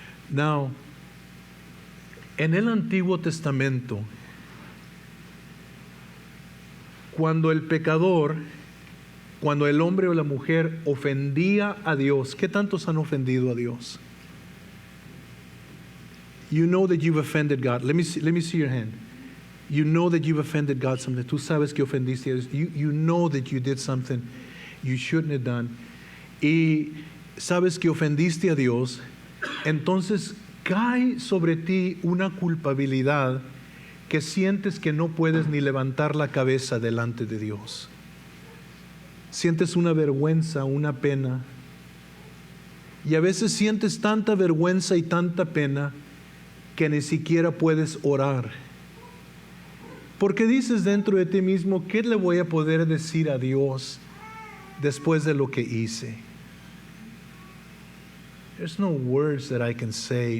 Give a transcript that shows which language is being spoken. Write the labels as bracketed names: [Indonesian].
[Spanish] Now, en el Antiguo Testamento, cuando el pecador, cuando el hombre o la mujer ofendía a Dios, ¿qué tantos han ofendido a Dios? [English] You know that you've offended God. Let me see your hand. You know that you've offended God something. [Spanish] Tú sabes que ofendiste a Dios. [English] You know that you did something you shouldn't have done. [Spanish] Y sabes que ofendiste a Dios. Entonces cae sobre ti una culpabilidad que sientes que no puedes ni levantar la cabeza delante de Dios. Sientes una vergüenza, una pena. Y a veces sientes tanta vergüenza y tanta pena que ni siquiera puedes orar. Porque dices dentro de ti mismo, ¿qué le voy a poder decir a Dios después de lo que hice? [English] There's no words that I can say.